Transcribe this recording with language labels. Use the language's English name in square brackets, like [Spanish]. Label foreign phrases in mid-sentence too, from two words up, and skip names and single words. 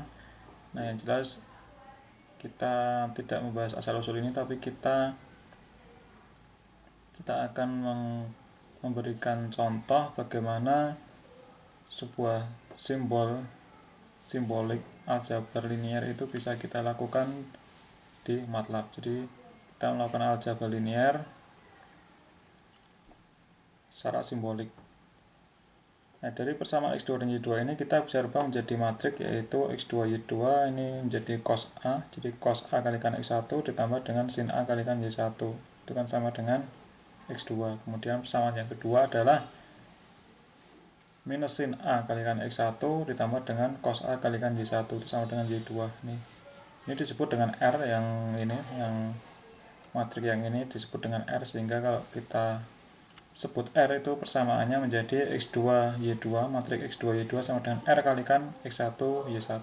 [Indonesian] Nah, yang jelas kita tidak membahas asal usul ini, tapi kita akan memberikan contoh bagaimana sebuah simbolik aljabar linier itu bisa kita lakukan di MATLAB. Jadi kita melakukan aljabar linier secara simbolik. Nah, dari persamaan x2 dan y2 ini kita bisa rubah menjadi matrik, yaitu x2 y2 ini menjadi cos A. Jadi cos A kalikan x1 ditambah dengan sin A kalikan y1, itu kan sama dengan x2. Kemudian persamaan yang kedua adalah minus sin A kalikan x1 ditambah dengan cos A kalikan y1, itu sama dengan y2. Ini disebut dengan R, yang ini, yang matrik yang ini disebut dengan R, sehingga kalau kita sebut R itu persamaannya menjadi x2 y2, matrik x2 y2 sama dengan R kalikan x1 y1.